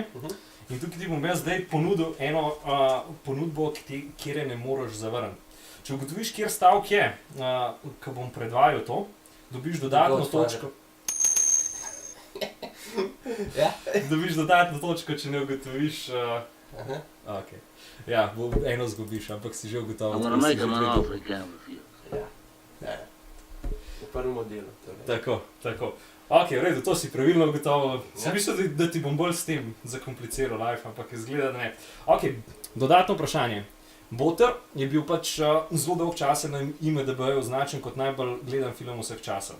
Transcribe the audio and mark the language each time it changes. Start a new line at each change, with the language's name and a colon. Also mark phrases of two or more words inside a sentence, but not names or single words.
Slovenian: In tukaj ti bom jaz zdaj ponudil eno ponudbo, kjer je ne moreš zavrniti. Če ugotoviš, kjer stavek je, ko bom predvajal to, dobiš dodatno točko. Dobiš dodatno točko, če ne ugotoviš. Ok. Ja, eno zgubiš, ampak si že ugotovil.
English: I'm gonna make him an offer he can't refuse.
Slovenian: Ja. V prvem delu. Tako. Ok, v redu, to si pravilno ugotovil. Sem mislil, da ti bom bolj s tem zakompliciral life, ampak izgleda, da ne. Ok, dodatno vprašanje. Butter je bil pač zelo dolg časa na IMDb-ju označen kot najbolj gledan film vseh časov.